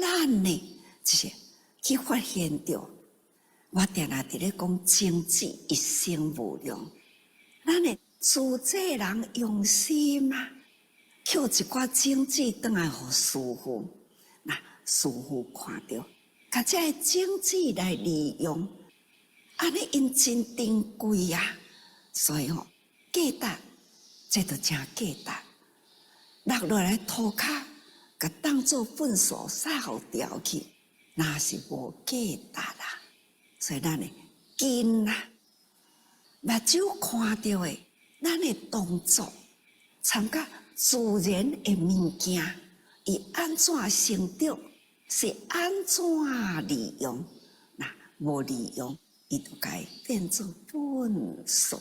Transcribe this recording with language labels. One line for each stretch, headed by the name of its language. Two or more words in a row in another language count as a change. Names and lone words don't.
Min Nan Chinese: 咱呢，就是去发现着，我定定伫咧讲种子一生无量，咱的自济人用心啊，捡一寡种子转来互师父，那师父看到，甲这个种子来利用，安尼因真珍贵啊，所以价值，这就真价值。落落来土骹，甲当作粪扫扫掉去，那是无价值啦。所以咱的根啦，目睭看到的，咱的动作，参加自然的物件，伊安怎成长，是安怎利用？那无利用，伊就该变做粪扫。